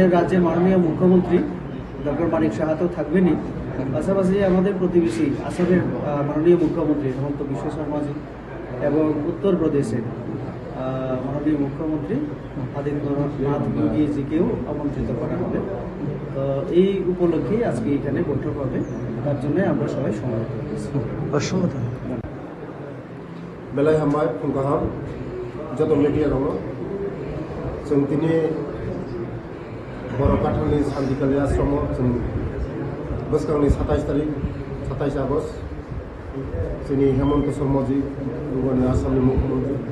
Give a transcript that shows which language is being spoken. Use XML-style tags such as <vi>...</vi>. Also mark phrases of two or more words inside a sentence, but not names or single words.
<bn>রাজ্যের মাননীয় মুখ্যমন্ত্রী ডক্টর মানিক সাহা তো থাকবেনই, পাশাপাশি আমাদের প্রতিবেশী আসামের মাননীয় মুখ্যমন্ত্রী হেমন্ত বিশ্ব শর্মাজি এবং উত্তরপ্রদেশের মাননীয় মুখ্যমন্ত্রী আদিত্যনাথ যোগীজিকেও আমন্ত্রিত করা হবে। তো এই উপলক্ষে আজকে এখানে বৈঠক হবে, তার জন্য আমরা সবাই সমবেত হয়েছি।</bn> <trp>बेलाय हामबाय फुंगाहाम जत मिडिया दङ जों दिनै बरकाठालनि शान्तिकाली आश्रमाव जों बोसोरनि 27 आगस्ट जोंनि हेमন্ত शर्माजी जोंनि आसामनि मुख्यमंत्री</trp>